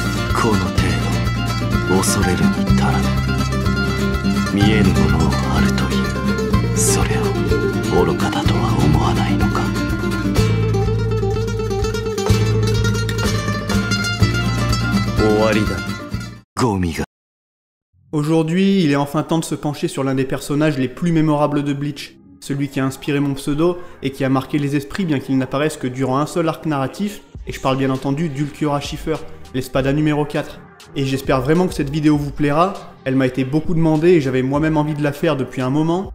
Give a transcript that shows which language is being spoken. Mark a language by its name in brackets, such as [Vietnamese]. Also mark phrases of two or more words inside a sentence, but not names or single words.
[Japanese] この程度恐れるに足らぬ。見えぬものをあるという、それを愚かだとは思わないのか。終わりだ。ゴミが。 [French] Aujourd'hui, il est enfin temps de se pencher sur l'un des personnages les plus mémorables de Bleach, celui qui a inspiré mon pseudo et qui a marqué les esprits bien qu'il n'apparaisse que durant un seul arc narratif, et je parle bien entendu d'Ulquiorra Schiffer, l'Espada numéro 4. Et j'espère vraiment que cette vidéo vous plaira, elle m'a été beaucoup demandée et j'avais moi-même envie de la faire depuis un moment.